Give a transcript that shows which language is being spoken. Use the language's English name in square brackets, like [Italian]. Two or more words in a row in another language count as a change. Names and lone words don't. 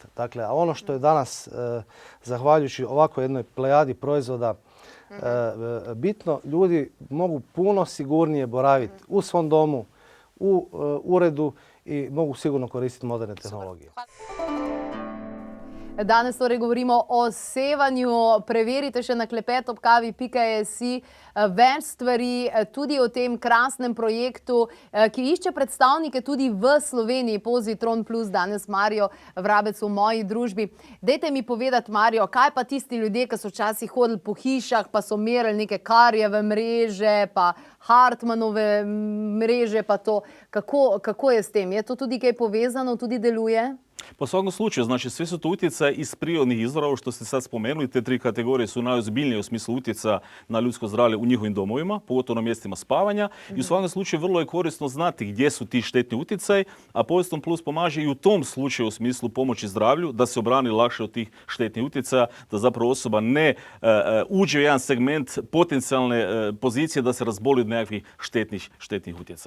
[Croatian] Dakle, a ono što je danas, zahvaljujući ovako jednoj plejadi proizvoda, bitno, ljudi mogu puno sigurnije boraviti u svom domu, u uredu i mogu sigurno koristiti moderne tehnologije. [Slovenian] Danes torej govorimo o sevanju. Preverite še na klepetobkavi.si več stvari, tudi o tem krasnem projektu, ki išče predstavnike tudi v Sloveniji, Pozitron Plus, danes Marijo Vrabec v moji družbi. Dajte mi povedati, Marijo, kaj pa tisti ljudje, ki so včasih hodili po hišah, pa so merili neke Karjeve mreže, pa Hartmanove mreže, pa to. Kako je s tem? Je to tudi kaj povezano, tudi deluje? [Croatian] Po svakom slučaju, znači sve su to utjecaje iz prirodnih izvora, ovo što ste sad spomenuli, te tri kategorije su najozbiljnije u smislu utjecaja na ljudsko zdravlje u njihovim domovima, pogotovo na mjestima spavanja. I u svakom slučaju vrlo je korisno znati gdje su ti štetni utjecaji, a Pozitron Plus pomaže i u tom slučaju u smislu pomoći zdravlju, da se obrani lakše od tih štetnih utjecaja, da zapravo osoba ne uđe u jedan segment potencijalne pozicije da se razboli od nekakvih štetnih utjecaja.